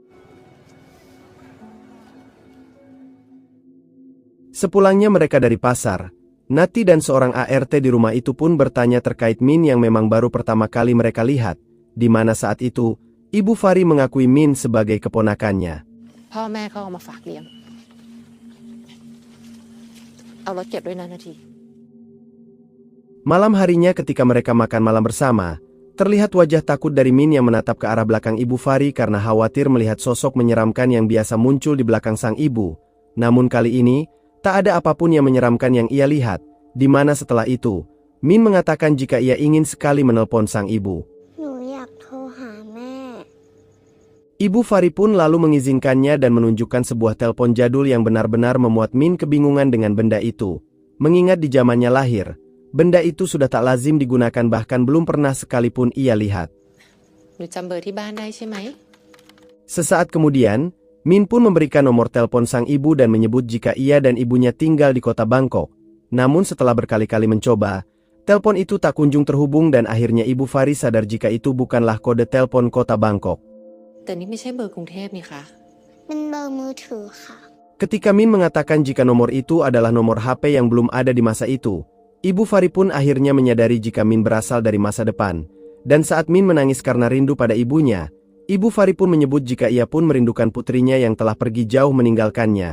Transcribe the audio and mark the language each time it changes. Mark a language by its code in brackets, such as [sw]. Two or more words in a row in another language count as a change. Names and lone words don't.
[id] Sepulangnya mereka dari pasar, Nati dan seorang ART di rumah itu pun bertanya terkait Min yang memang baru pertama kali mereka lihat, di mana saat itu, Ibu Fari mengakui Min sebagai keponakannya. [th] พ่อแม่เขาเอามาฝากเลี้ยง เอารถเก็บด้วยนะนาที [id] Malam harinya ketika mereka makan malam bersama, terlihat wajah takut dari Min yang menatap ke arah belakang Ibu Fari karena khawatir melihat sosok menyeramkan yang biasa muncul di belakang sang ibu. Namun kali ini, tak ada apapun yang menyeramkan yang ia lihat, di mana setelah itu, Min mengatakan jika ia ingin sekali menelpon sang ibu. [th] หนูอยากโทรหาแม่ [id] Ibu Fari pun lalu mengizinkannya dan menunjukkan sebuah telepon jadul yang benar-benar membuat Min kebingungan dengan benda itu. Mengingat di zamannya lahir, benda itu sudah tak lazim digunakan bahkan belum pernah sekalipun ia lihat. [th] หนูจำเบอร์ที่บ้านได้ใช่ไหม [id] Sesaat kemudian, Min pun memberikan nomor telepon sang ibu dan menyebut jika ia dan ibunya tinggal di kota Bangkok. Namun setelah berkali-kali mencoba, telepon itu tak kunjung terhubung dan akhirnya Ibu Fari sadar jika itu bukanlah kode telepon kota Bangkok. [th] แต่นี่ไม่ใช่เบอร์กรุงเทพนี่คะ เป็นเบอร์มือถือค่ะ [id] Ketika Min mengatakan jika nomor itu adalah nomor HP yang belum ada di masa itu, Ibu Fari pun akhirnya menyadari jika Min berasal dari masa depan. Dan saat Min menangis karena rindu pada ibunya, Ibu Fari pun menyebut jika ia pun merindukan putrinya yang telah pergi jauh meninggalkannya.